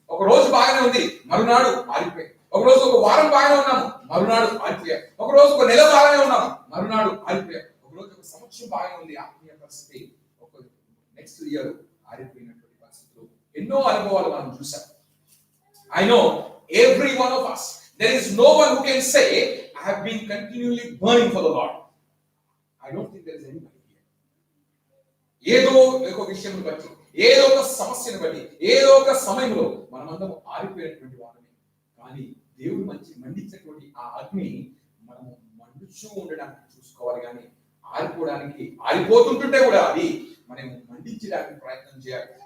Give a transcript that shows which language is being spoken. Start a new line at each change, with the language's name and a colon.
Telugu: ఒక రోజు బాగానే ఉంది, మరునాడు ఆరిపోయింది. ఒక రోజు ఒక వారం బాగానే ఉన్నాము, మరునాడు ఆరిపోయాం. ఒక రోజు ఒక నెల బాగానే ఉన్నాము, మరునాడు ఆరిపోయాం. ఒక రోజు ఒక సంవత్సరం బాగానే ఉంది ఆత్మీయ పరిస్థితి, ఒక నెక్స్ట్ ఇయర్ ఆరిపోయినటువంటి పరిస్థితులు ఎన్నో అనుభవాలు మనం చూసాం.
English: I know every one of us, there is no one who can say I have been continually burning for the Lord. I don't think there is anybody here.
Telugu: ఏదో ఒక విషయం బట్టి, ఏదో ఒక సమస్యను బట్టి, ఏదో ఒక సమయంలో మనమందరం ఆరిపోయినటువంటి వారమే. కానీ దేవుడు మండించినటువంటి ఆ అగ్ని మనము మండుచూ ఉండడానికి చూసుకోవాలి, కానీ ఆరిపోతుంటుంటే కూడా అది మనం మండించడానికి ప్రయత్నం చేయాలి.